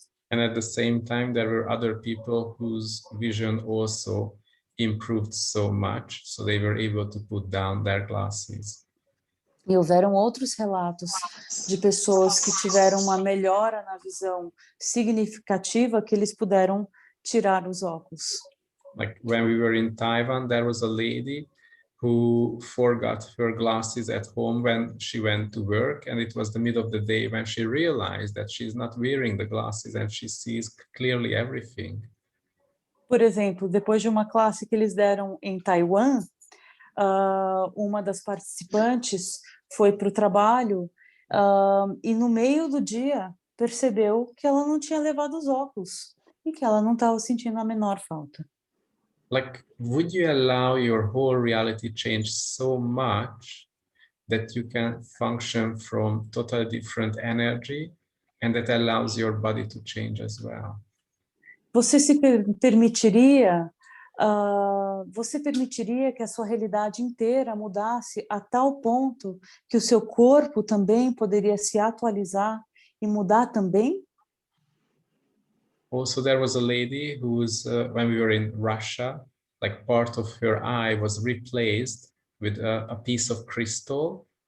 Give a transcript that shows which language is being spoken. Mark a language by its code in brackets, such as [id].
[en] And at the same time, there were other people whose vision also improved so much, so they were able to put down their glasses. [pt] E houveram outros relatos de pessoas que tiveram uma melhora na visão significativa que eles puderam tirar os óculos. [en] Like when we were in Taiwan, there was a lady who forgot her glasses at home when she went to work, and it was the middle of the day when she realized that she's not wearing the glasses and she sees clearly everything. [pt] Por exemplo, depois de uma classe que eles deram em Taiwan, uma das participantes foi para o trabalho e no meio do dia percebeu que ela não tinha levado os óculos e que ela não estava sentindo a menor falta. [en] like, would you allow your whole reality change so much that you can function from totally different energy and that allows your body to change as well? [pt] Você se permitiria, você permitiria que a sua realidade inteira mudasse a tal ponto que o seu corpo também poderia se atualizar e mudar também? [en] Also, there was a lady who's, when we were in Russia, like part of her eye was replaced with a piece of crystal.